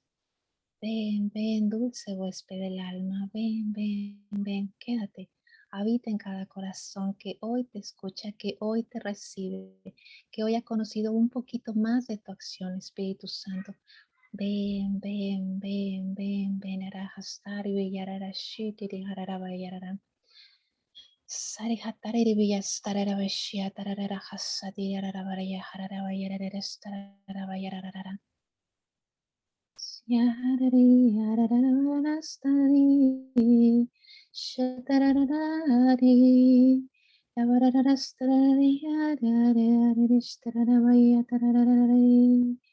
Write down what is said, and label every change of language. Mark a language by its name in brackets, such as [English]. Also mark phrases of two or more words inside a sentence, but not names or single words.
[Spanish] Ven, ven, dulce huésped del alma, ven, ven, ven, quédate, habita en cada corazón que hoy te escucha, que hoy te recibe, que hoy ha conocido un poquito más de tu acción, Espíritu Santo. Ven, ven, ven, ven, ven, arahastari, villararashitiri, hararabayarara. Sari hatariri villastarara, veshia, tararara, hasati, ararabaraya, hararabayarara, stararabayarara. Yarari, yarararastari, shatararari, yabarararastari, yararararishtararabaya, tarararari,